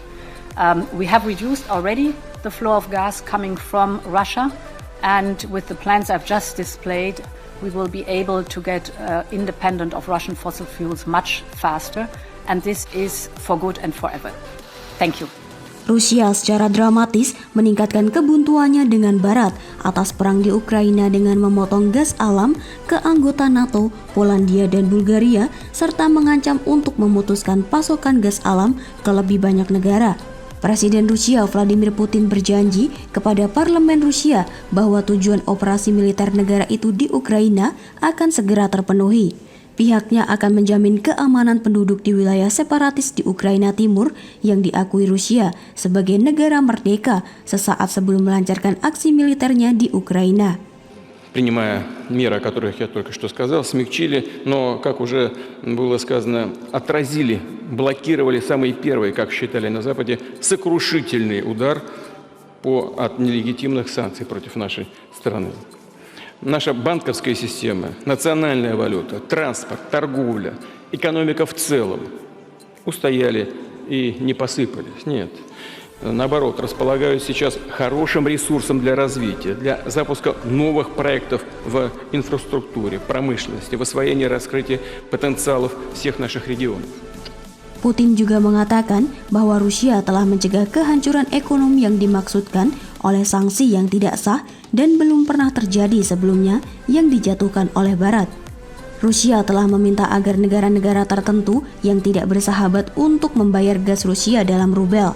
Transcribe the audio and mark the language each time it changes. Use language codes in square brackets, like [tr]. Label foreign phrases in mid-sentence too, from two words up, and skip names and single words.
[en] We have reduced already the flow of gas coming from Russia, and with the plans I've just displayed, we will be able to get independent of Russian fossil fuels much faster, and this is for good and forever. Thank you. [id] Rusia secara dramatis meningkatkan kebuntuannya dengan Barat atas perang di Ukraina dengan memotong gas alam ke anggota NATO, Polandia dan Bulgaria, serta mengancam untuk memutuskan pasokan gas alam ke lebih banyak negara. Presiden Rusia Vladimir Putin berjanji kepada parlemen Rusia bahwa tujuan operasi militer negara itu di Ukraina akan segera terpenuhi. Pihaknya akan menjamin keamanan penduduk di wilayah separatis di Ukraina Timur yang diakui Rusia sebagai negara merdeka sesaat sebelum melancarkan aksi militernya di Ukraina. [ru] Принимая меры, о которых я только что сказал, смягчили, но, как уже было сказано, отразили, блокировали самый первый, как считали на Западе, сокрушительный удар от нелегитимных санкций против нашей страны. Наша банковская система, национальная валюта, транспорт, торговля, экономика в целом устояли и не посыпались. Нет. Наоборот, располагают сейчас хорошим ресурсом для развития, для запуска новых проектов в инфраструктуре, промышленности, в освоении и раскрытии потенциалов всех наших регионов. [id] Putin juga mengatakan bahwa Rusia telah mencegah kehancuran ekonomi yang dimaksudkan oleh sanksi yang tidak sah dan belum pernah terjadi sebelumnya yang dijatuhkan oleh Barat. Rusia telah meminta agar negara-negara tertentu yang tidak bersahabat untuk membayar gas Rusia dalam rubel.